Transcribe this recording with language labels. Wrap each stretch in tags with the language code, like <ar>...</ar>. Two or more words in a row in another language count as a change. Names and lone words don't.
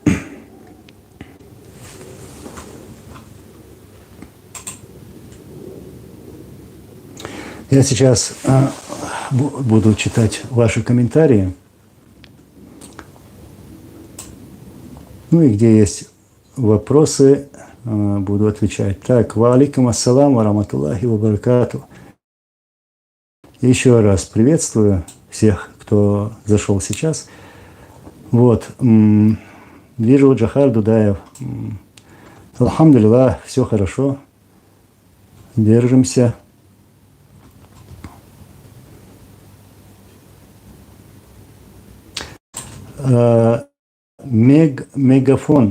<ru>Я сейчас буду читать ваши комментарии. Ну и где есть вопросы, буду отвечать. Так,</ru> <ar>وعليكم السلام ورحمة الله وبركاته.</ar> <ru>Еще раз приветствую всех, кто зашел сейчас. Вот, вижу Джохар Дудаев. Алхамдулиллах, все хорошо. Держимся. Мегафон.</ru>